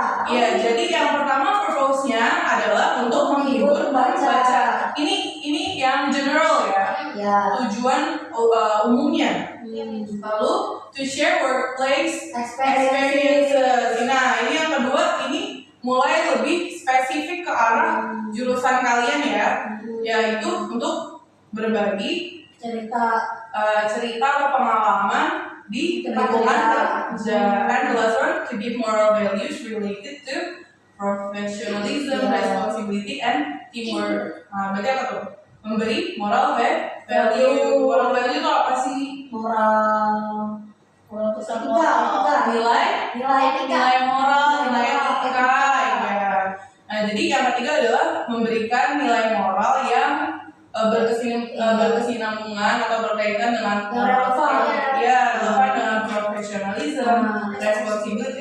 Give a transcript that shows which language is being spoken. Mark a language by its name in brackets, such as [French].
[Indonesian] Iya, jadi yang pertama purpose-nya adalah untuk menghibur baca. Ini yang general ya. Ya. Tujuan umumnya. [English] Lalu to share workplace experiences. [Indonesian] Nah, ini yang kedua, ini mulai lebih spesifik ke arah jurusan kalian ya, yaitu untuk berbagi cerita atau pengalaman di lingkungan kerja. [English] And the last one, to give moral values related to professionalism, responsibility, and teamwork. [Indonesian] Nah, berarti apa tuh? Memberi moral value. Moral value itu apa sih? moral Etika. Nilai moral, nilai etika, ya. Nah, jadi yang ketiga adalah memberikan nilai moral yang berkesinambungan atau berkaitan dengan Yang relevan. [English] reason, responsibility.